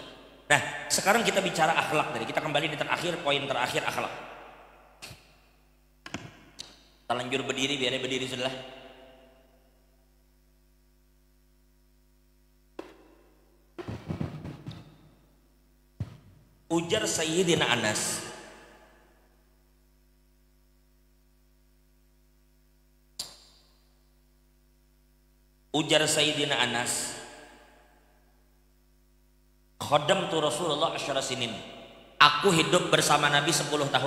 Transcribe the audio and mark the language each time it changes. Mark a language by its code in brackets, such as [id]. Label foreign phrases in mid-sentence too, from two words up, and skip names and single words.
[id] Nah, sekarang kita bicara akhlak tadi. Kita kembali di terakhir, poin terakhir akhlak. Kita lanjut berdiri, biar berdiri sudah. Ujar Sayyidina Anas, [ar] خدمت رسول الله عشر سنين. [id] Aku hidup bersama Nabi 10 tahun.